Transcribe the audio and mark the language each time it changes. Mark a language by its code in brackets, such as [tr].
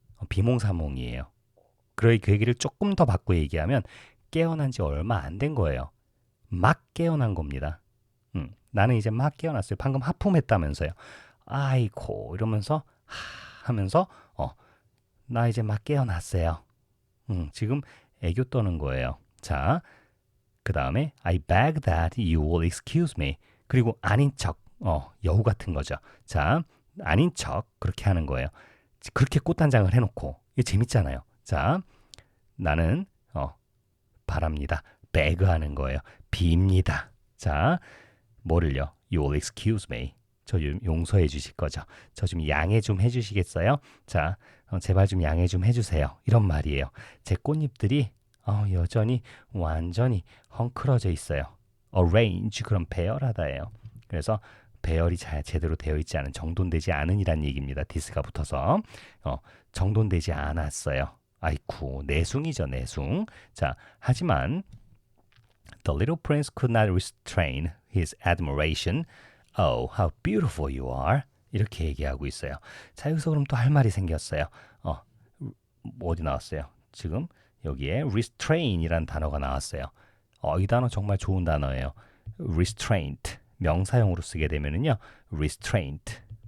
[ko] 비몽사몽이에요. 그 얘기를 조금 더 바꿔 얘기하면 깨어난 지 얼마 안 된 거예요. 막 깨어난 겁니다. 나는 이제 막 깨어났어요. 방금 하품했다면서요. 아이고 이러면서 하면서 나 이제 막 깨어났어요. 지금 애교 떠는 거예요. 자, 그 다음에 [en] I beg that you will excuse me. [ko] 그리고 아닌 척, 여우 같은 거죠. 자, 아닌 척 그렇게 하는 거예요. 그렇게 꽃단장을 해놓고 이게 재밌잖아요. 자, 나는 바랍니다. beg 하는 거예요. 빕니다. 자, 뭐를요? [en] You will excuse me. [ko] 저 용서해 주실 거죠. 저 좀 양해 좀 해주시겠어요? 자, 제발 좀 양해 좀 해주세요. 이런 말이에요. 제 꽃잎들이 여전히 완전히 헝클어져 있어요. arrange 그럼 배열하다예요. 그래서 배열이 잘 제대로 되어 있지 않은 정돈되지 않은이란 얘기입니다. 디스가 붙어서 정돈되지 않았어요. 아이쿠 내숭이죠 내숭. 자, 하지만 [en] The little prince could not restrain his admiration. Oh, how beautiful you are. [ko] 이렇게 얘기하고 있어요. 자, 여기서 그럼 또 할 말이 생겼어요. 어디 나왔어요? 지금 여기에 restrain이라는 단어가 나왔어요. 이 단어 정말 좋은 단어예요. [en] restraint. [ko] 명사형으로 쓰게 되면은요. [en] restraint.